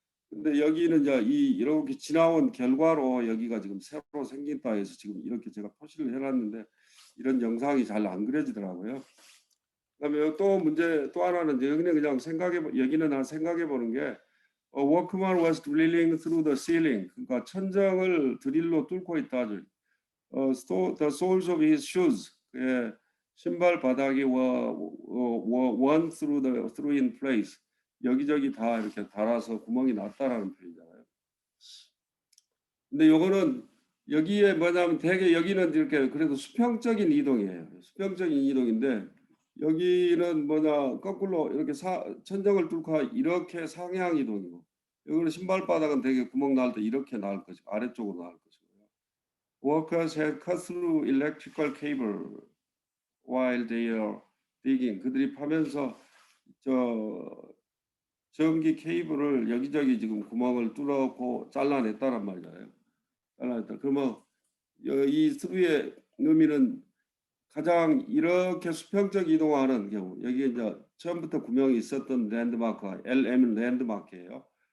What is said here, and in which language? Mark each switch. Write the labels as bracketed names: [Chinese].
[Korean] 근데 여기는 이제 이렇게 지나온 결과로 여기가 지금 새로 생긴다 해서 지금 이렇게 제가 표시를 해놨는데 이런 영상이 잘 안 그려지더라고요. 그다음에 또 하나는 이제 여기는 그냥 생각해 보는 게 [English] workman was drilling through the ceiling. [Korean] 그러니까 천정을 드릴로 뚫고 있다. [English] The soles of his shoes. [Korean] 예, 신발 바닥이 [English] one through in place. [Korean] 여기저기 다 이렇게 달아서 구멍이 났다라는 표현이잖아요. 근데 요거는 여기에 뭐냐면 대개 여기는 이렇게 그래도 수평적인 이동이에요. 수평적인 이동인데 여기는 거꾸로 이렇게 천정을 뚫고 이렇게 상향 이동이고 여기는 신발 바닥은 되게 구멍 날 때 이렇게 나올 것이고 아래쪽으로 나올 것이고요. [English] Workers had cut through electrical cable while they are digging. [Korean] 그들이 파면서 전기 케이블을 여기저기 지금 구멍을 뚫었고 잘라냈다란 말이에요. 잘라냈다. 그러면 이 스루의 의미는 가장 이렇게 수평적 이동하는 경우 여기 이제 처음부터 구멍이 있었던 랜드마크가 LM은 랜드마크예요.